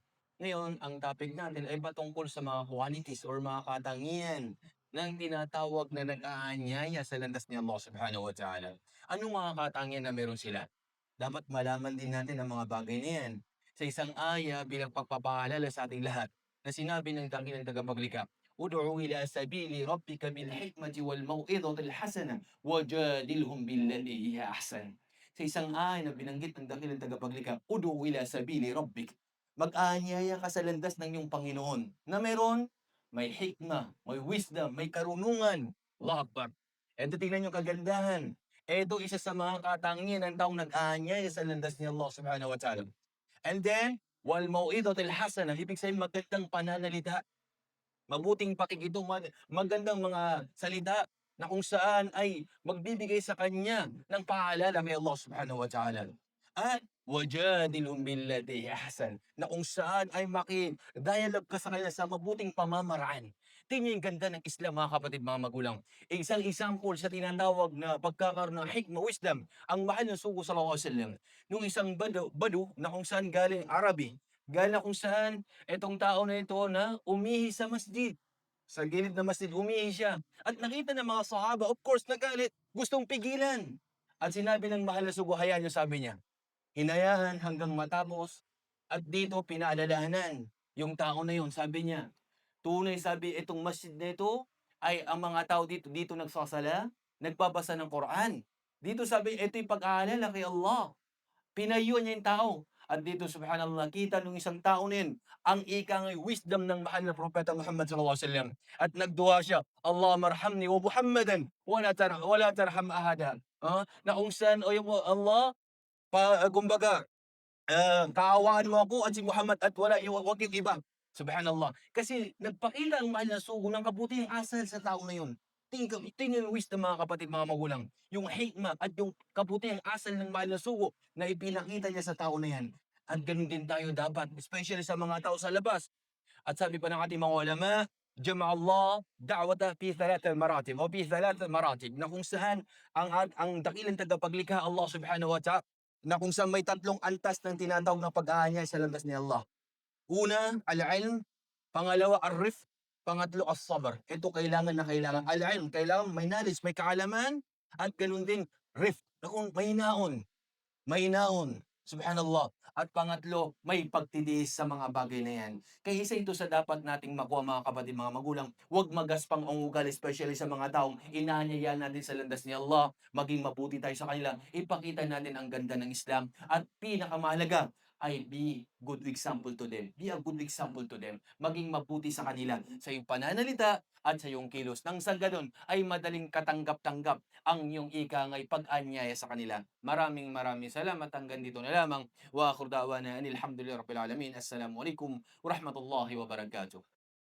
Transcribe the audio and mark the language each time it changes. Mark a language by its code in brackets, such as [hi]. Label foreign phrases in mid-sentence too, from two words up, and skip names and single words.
[tl] Ngayon, ang topic natin ay patungkol sa mga qualities or mga katangian ng tinatawag na nag-aanyaya sa landas ni Allah [ar] سبحانه وتعالى. [tl] Anong mga katangian na meron sila? Dapat malaman din natin ang mga bagay na yan. Sa isang aya bilang pagpapaalala sa ating lahat na sinabi ng dakilang tagapaglikha, [ar] "ادع إلى سبيل ربك بالحكمة والموعظة الحسنة وجادلهم بالتي هي أحسن." [tl] Sa isang aya na binanggit ng dakilang tagapaglikha, [ar] "ادع إلى سبيل ربك." [tl] Mag-aanyaya ka sa landas ng iyong Panginoon na meron may hikma, may wisdom, may karunungan. [ar] الله أكبر. [tl] Eto tingnan yung kagandahan. Eto isa sa mga katangian ng taong nag-aanyaya sa landas ni Allah [ar] سبحانه وتعالى. [en] And then, [ar] والموعظة الحسنة, [tl] ibig sabihin magandang pananalita, mabuting pakikitungan, magandang mga salita na kung saan ay magbibigay sa kanya ng paalala kay Allah [ar] سبحانه وتعالى. At وجادلهم بالتي هي أحسن, [tl] na kung saan ay maki-dialogue ka sa kanila sa mabuting pamamaraan. Tingnan yung ganda ng Islam mga kapatid, mga magulang. Isang example sa tinatawag na pagkakaroon ng hikmah, wisdom, ang mahal ng sugo [ar] صلى الله عليه وسلم. [tl] Nung isang badu na kung saan galing Arabi, galing na kung saan etong tao na ito na umihi sa masjid. Sa gilid ng masjid, umihi siya. At nakita ng mga sahaba, [en] of course, [tl] nagalit, gustong pigilan. At sinabi ng mahal na sugo, hayaan niyo, sabi niya. Hinayaan hanggang matapos at dito pinaalalahanan yung tao na yun. Sabi niya, tunay sabi itong masjid na ito ay ang mga tao dito dito nagsasala, nagbabasa ng Quran. Dito sabi ito'y pag-aalala kay Allah. Pinayuhan niya yung tao. At dito subhanallah, kita nung isang tao na yun, ang ikang wisdom ng mahal na propeta Muhammad [ar] صلى الله عليه وسلم. [tl] At nagduwa siya, [ar] الله ارحمني ومحمدا ولا ترحم أحدا. [tl] Na kung saan, o yung Allah, kumbaga, kaawaan mo ako at si Muhammad at wag yung iba. Subhanallah. Kasi nagpakita ang mahal na sugo ng kabutihang asal sa tao na yun. Tingnan yung wisdom mga kapatid, mga magulang. Yung hikmah at yung kabutihang asal ng mahal na sugo na ipinakita niya sa tao na yan. At ganun din tayo dapat, especially sa mga tao sa labas. At sabi pa ng ating mga ulama, [ar] جعل الله الدعوة في ثلاث مراتب أو في ثلاث مراتب, [tl] na kung saan ang dakilang tagapaglikha Allah [ar] سبحانه وتعالى, [tl] na kung saan may tatlong antas ng tinatawag na pag-aanyay sa landas ni Allah. Una, al-ilm, pangalawa ar-rifq, pangatlo as-sabr. Ito kailangan na kailangan. Al-ilm, kailangan may knowledge, may kaalaman, at ganun din rifq, na kung mahinaon, subhanallah. At pangatlo, may pagtitiis sa mga bagay na yan. Kaya isa ito sa dapat nating makuha mga kapatid, mga magulang. Huwag magaspang ang ugali, especially sa mga taong inaanyayaan natin sa landas ni Allah. Maging mabuti tayo sa kanila. Ipakita natin ang ganda ng Islam. At pinakamahalaga ay [en] be good example to them. Be a good example to them. [tl] Maging mabuti sa kanila sa iyong pananalita at sa iyong kilos. Nang sa ganun ay madaling katanggap-tanggap ang iyong ikangay pag-anyaya sa kanila. Maraming maraming salamat. Hanggang dito na lamang. [ar] وآخر دعوانا أن الحمد لله رب العالمين. السلام عليكم ورحمة الله وبركاته.